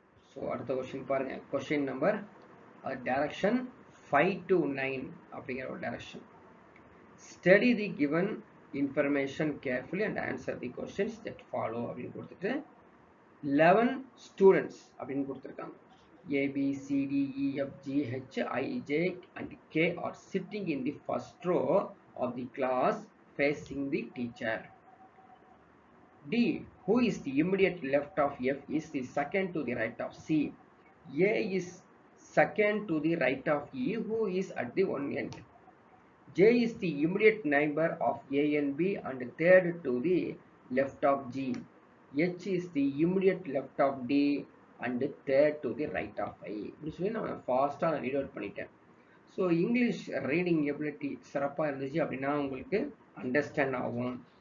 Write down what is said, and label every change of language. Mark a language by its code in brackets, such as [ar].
[ta] So அடுத்த question பாருங்க. Question number direction 5 to 9 அப்படிங்கிற ஒரு direction. [en] study the given information carefully and answer the questions that follow [ta] அப்படின்னு கொடுத்துட்டு 11 ஸ்டூடெண்ட்ஸ் அப்படின்னு கொடுத்துருக்காங்க. [en] A, B, C, D, E, F, G, H, I, J, and K are sitting in the first row of the class facing the teacher. D, who is the immediate left of F, is the second to the right of C. A is second to the right of E, who is at the one end. J is the immediate neighbor of A and B and third to the left of G. H is the immediate left of D and third to the right of I. [ta] இப்படி சொல்லி நம்ம ஃபாஸ்ட்டாக நான் read out பண்ணிட்டேன். So English reading ability சிறப்பாக இருந்துச்சு அப்படின்னா உங்களுக்கு அண்டர்ஸ்டாண்ட் ஆகும்.